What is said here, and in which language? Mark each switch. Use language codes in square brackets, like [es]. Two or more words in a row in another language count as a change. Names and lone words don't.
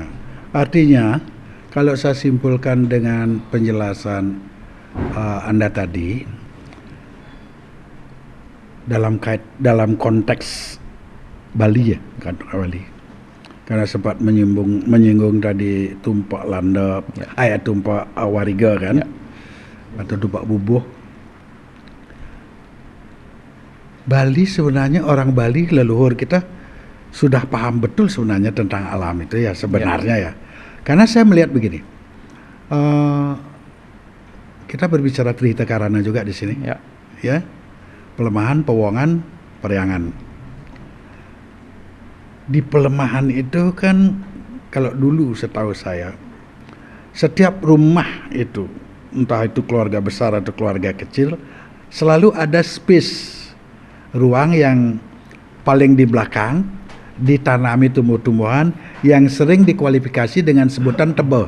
[id] Artinya kalau saya simpulkan dengan penjelasan Anda tadi dalam konteks Bali ya, kan Bali. Karena sempat menyinggung tadi tumpak landep, tumpak wariga kan, atau tumpak bubuh. Bali sebenarnya orang Bali leluhur kita sudah paham betul sebenarnya tentang alam itu ya sebenarnya ya. Karena saya melihat begini, kita berbicara Trihita Karana juga di sini, ya, [ban] pelemahan, pewongan, periangan. [id] Di pelemahan itu kan kalau dulu setahu saya setiap rumah itu entah itu keluarga besar atau keluarga kecil selalu ada space ruang yang paling di belakang ditanami tumbuh-tumbuhan yang sering dikualifikasi dengan sebutan tebel.